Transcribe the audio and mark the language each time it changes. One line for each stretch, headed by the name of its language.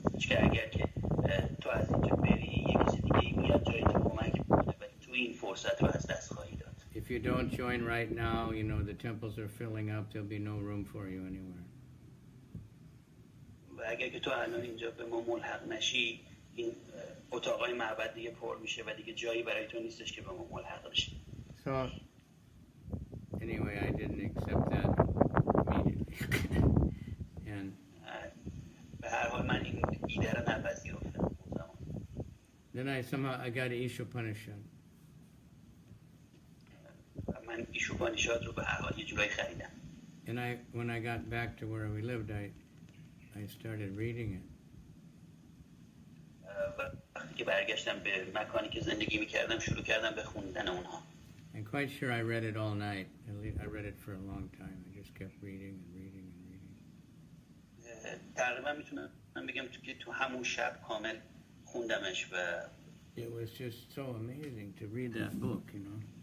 Persian: اگر که تو از اینجا بری یه کسی دیگه میاد جای تو کمک میکنه و تو این فرصت رو از دست خواهی داد.
English: If you don't join right now, you know, the temples are filling up. There'll be no room for you anywhere.
Persian: و اگر که تو الان اینجا به ما ملحق نشی این اتاقای معبد دیگه پر میشه و دیگه جایی برای تو نیستش که به ما ملحق بشی.
English: So, anyway, I didn't accept that immediately. And
Persian: به هر حال من این ایده رو نپذیرفتم اون زمان.
English: then I got Isha Upanishad.
Persian: من ایشوپانیشاد رو به هر حال یه جورایی خریدم.
English: And when I got back to where we lived, I started reading it.
Persian: وقتی که برگشتم به مکانی که زندگی میکردم شروع کردم به خوندن اونها.
English: I'm quite sure I read it all night. I read it for a long time. I just kept reading and reading and reading.
Persian: تقریبا میتونم بگم که تو همون شب کامل خوندمش و
English: It was just so amazing to read that book, you know.